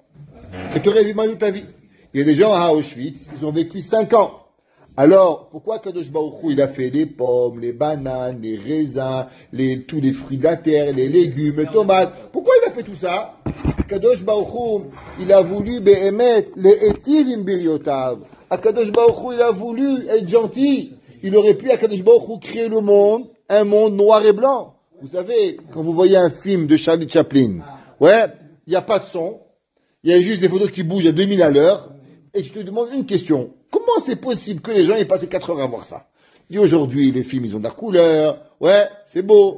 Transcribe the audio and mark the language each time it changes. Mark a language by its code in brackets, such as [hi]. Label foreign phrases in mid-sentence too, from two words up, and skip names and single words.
[fr] Et tu aurais vécu toute ta vie. Il y a des gens à Auschwitz, ils ont vécu 5 ans. Alors, pourquoi Kadosh Baruch Hu, il a fait les pommes, les bananes, les raisins, tous les fruits de la terre, les légumes, les tomates? Pourquoi il a fait tout ça? Kadosh Baruch Hu, il a voulu [he] באמת להטיב עם בריותיו. [fr] Kadosh Baruch Hu, il a voulu être gentil. Il aurait pu, Kadosh Baruch Hu, créer le monde, un monde noir et blanc. Vous savez, quand vous voyez un film de Charlie Chaplin, ouais, il n'y a pas de son, il y a juste des photos qui bougent à 2000 à l'heure, et tu te demandes une question. Comment c'est possible que les gens aient passé 4 heures à voir ça? Et aujourd'hui, les films, ils ont de la couleur, ouais, c'est beau.